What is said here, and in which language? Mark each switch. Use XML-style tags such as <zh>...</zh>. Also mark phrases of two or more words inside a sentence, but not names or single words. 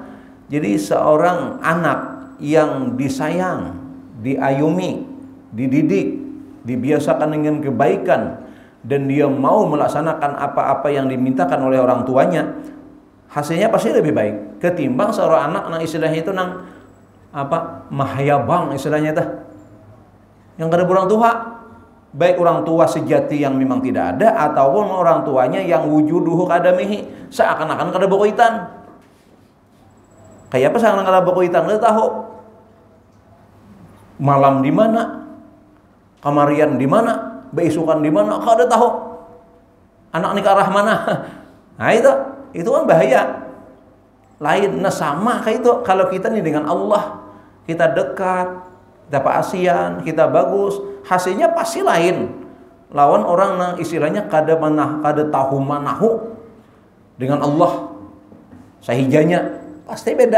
<id>Jadi seorang anak yang disayang, diayumi, dididik, dibiasakan dengan kebaikan, dan dia mau melaksanakan apa-apa yang dimintakan oleh orang tuanya, hasilnya pasti lebih baik ketimbang seorang anak yang istilahnya itu mahayabang istilahnya itu, yang kada orang tua. Baik orang tua sejati yang memang tidak ada, ataupun orang tuanya yang</id> <ar>وجوده كعدمه,</ar> <id>seakan-akan kada bokoitan.</id> <bjn>Kayak apa seakan-akan kada bokoitan? Kita tahu malam di mana, kamarian di mana, beisukan di mana, kada tahu.</bjn> <id>Anak ni ke arah mana? Nah itu kan bahaya. Lain, nah sama kayak itu. Kalau kita nih dengan Allah, kita dekat, kita pasian, kita bagus, hasilnya pasti lain.</id> <bjn>Lawan orang yang istilahnya kada tahu manahu dengan Allah, sahijanya pasti beda.</bjn>